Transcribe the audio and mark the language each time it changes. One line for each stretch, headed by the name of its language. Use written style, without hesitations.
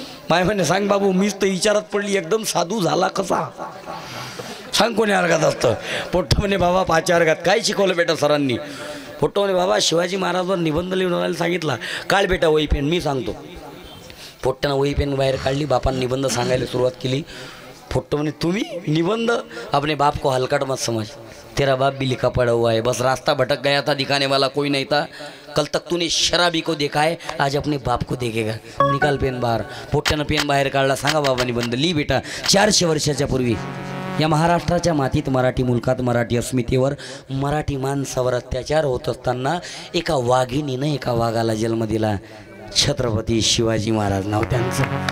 Marathi: माय म्हणे सांग बाबू, मीच तर विचारात पडली, एकदम साधू झाला कसा, सांग कोण्या वर्गात असतं. पोट्ट म्हणे बाबा 5व्या वर्गात. काय शिकवलं बेटा सरांनी. फोटो म्हणे बाबा शिवाजी महाराजवर निबंध लिहून आणायला सांगितला. काढ बेटा वही पेन, मी सांगतो. फोट्ट्यानं वही पेन बाहेर काढली. बापानं निबंध सांगायला सुरुवात केली. फोटो म्हणे तुम्ही निबंध,
Hindi: अपने बाप को हलकट मत समझ, तेरा बाप भी लिखा पड़ा हुआ है, बस रास्ता भटक गया था, दिखाने वाला कोई नहीं था, कल तक तूने शराबी को देखा है, आज अपने बाप को देखेगा.
Marathi: निकाल पेन बाहेर. फोट्ट्यानं पेन बाहेर काढला. सांगा बाबा निबंध. ली बेटा. 400 वर्षाच्या पूर्वी या महाराष्ट्राच्या मातीत, मराठी मुलकात, मराठी अस्मितेवर, मराठी माणसावर अत्याचार होत असताना एका वाघिणीनं एका वाघाला जन्म दिला. छत्रपती शिवाजी महाराज नाव त्यांचं.